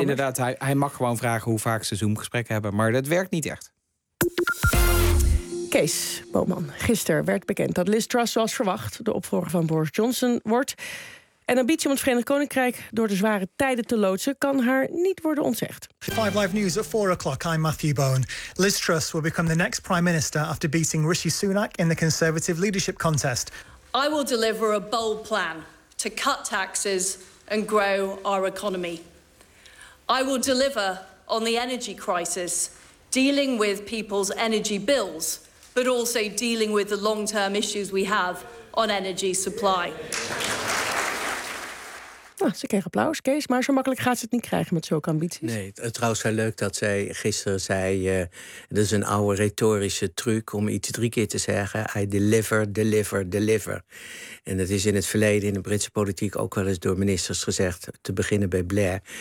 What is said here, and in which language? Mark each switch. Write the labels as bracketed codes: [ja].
[nl] Inderdaad, hij mag gewoon vragen hoe vaak ze Zoom-gesprekken hebben. Maar dat werkt niet echt. Kees Boman, gisteren werd bekend dat Liz Truss, zoals verwacht, de opvolger van Boris Johnson wordt. En ambitie om het Verenigd Koninkrijk door de zware tijden te loodsen kan haar niet worden ontzegd. [en] 5 Live News at 4 o'clock. I'm Matthew Bowen. Liz Truss will become the next Prime Minister after beating Rishi Sunak in the Conservative leadership contest. I will deliver a bold plan to cut taxes and grow our economy. I will deliver on the energy crisis, dealing with people's energy bills, but also dealing with the long-term issues we have on energy supply. [nl] Nou, ze kreeg applaus, Kees, maar zo makkelijk gaat ze het niet krijgen met zulke ambities. Nee, trouwens wel leuk dat zij gisteren zei, dat is een oude retorische truc om iets 3 keer te zeggen. [en] I deliver, deliver, deliver. [nl] En dat is in het verleden in de Britse politiek ook wel eens door ministers gezegd, te beginnen bij Blair.